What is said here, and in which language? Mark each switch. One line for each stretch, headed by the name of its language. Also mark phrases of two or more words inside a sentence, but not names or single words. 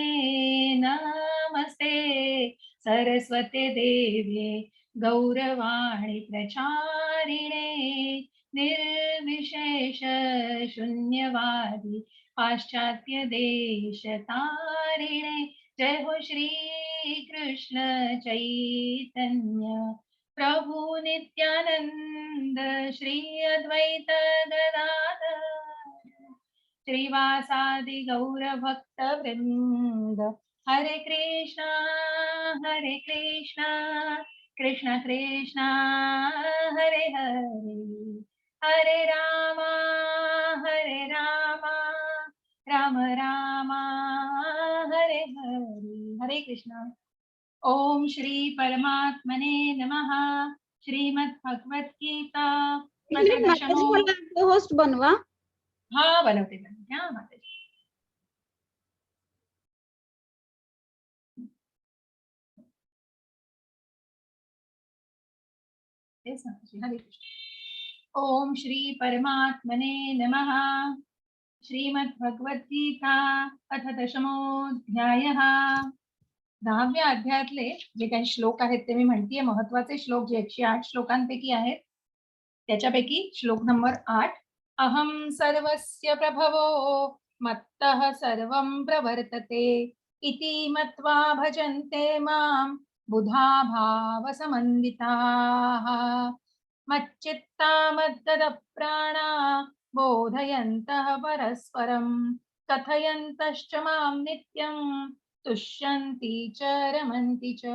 Sanskrit: नमस्ते सरस्वते देवे गौरवाणी प्रचारिणे निर्विशेष शून्यवादी पाश्चात्य देश तारिणे. जय हो श्री कृष्ण चैतन्य प्रभु नित्यानंद श्री अद्वैत गदाधर श्रीवासादि गौर भक्त वृंद. हरे कृष्णा कृष्ण कृष्ण हरे हरे हरे रामा राम राम हरे हरे. हरे कृष्ण. ओम श्री परमात्मने नमः. श्रीमद् भगवत गीता
Marathi: माताजी मला होस्ट बनवा. हा बनवते. हा माताजी.
Sanskrit: हरे कृष्ण. ओम श्री परमात्मने नमः. श्रीमद् भगवत गीता अथ दशमोऽध्यायः.
Marathi: 10व्या अध्यायातले जे काही श्लोक आहेत ते मी म्हणतेय. महत्वाचे श्लोक जे 108 श्लोकांपैकी आहेत त्याच्यापैकी श्लोक नंबर 8.
Sanskrit: अहम सर्वस्य प्रभवो मत्तः सर्वं प्रवर्तते इति मत्वा भजन्ते मां बुधा भावसमन्विताः मच्चित्ता मद्गतप्राणा बोधयन्तः परस्परं कथयन्तश्च मां नित्यं तुष्यन्ति च रमन्ति च.